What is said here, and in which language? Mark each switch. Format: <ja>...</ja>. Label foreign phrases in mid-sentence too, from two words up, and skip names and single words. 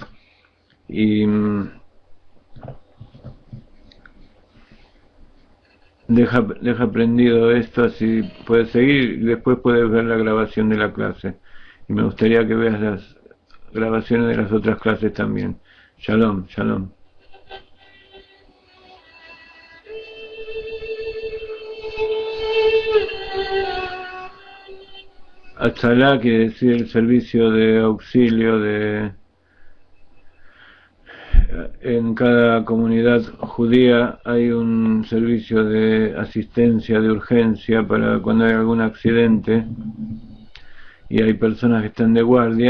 <es>Y deja prendido esto, así puedes seguir y después puedes ver la grabación de la clase. Y me gustaría que veas las grabaciones de las otras clases también.</es> <he>שלום, שלום.</he> <es>Atzalá quiere decir el servicio de auxilio en cada comunidad judía hay un servicio de asistencia, de urgencia para cuando hay algún accidente y hay personas que están de guardia.</es>